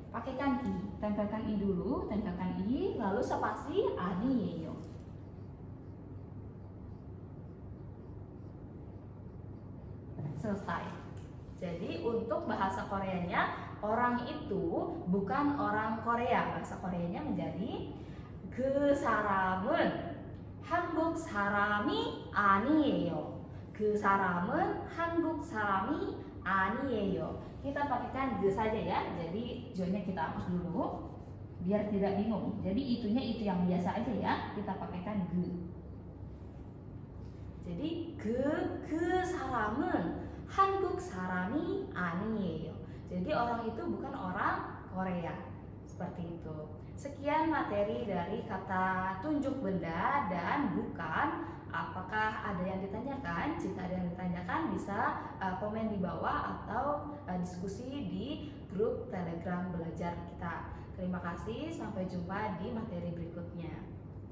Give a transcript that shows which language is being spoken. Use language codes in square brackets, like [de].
[id] Pakaikan i, tempelkan i dulu, tempelkan i, lalu spasi [ko] ani, yeyo. [id] Selesai. Jadi untuk bahasa Koreanya, orang itu bukan orang Korea. Bahasa Koreanya menjadi [ko] 그 사람은 한국 사람이 아니에요. 그 사람은 한국 사람이 아니에요. [id] Kita pakaikan ge saja ya. Jadi jo-nya kita hapus dulu biar tidak bingung. Jadi itunya itu yang biasa aja ya. Kita pakaikan ge. Jadi [ko] 그 사람은 한국 사람이 아니에요. [id] Jadi orang itu bukan orang Korea. Seperti itu. Sekian materi dari kata tunjuk benda dan bukan. Apakah ada yang ditanyakan? Jika ada yang ditanyakan bisa komen di bawah atau diskusi di grup Telegram belajar kita. Terima kasih, sampai jumpa di materi berikutnya.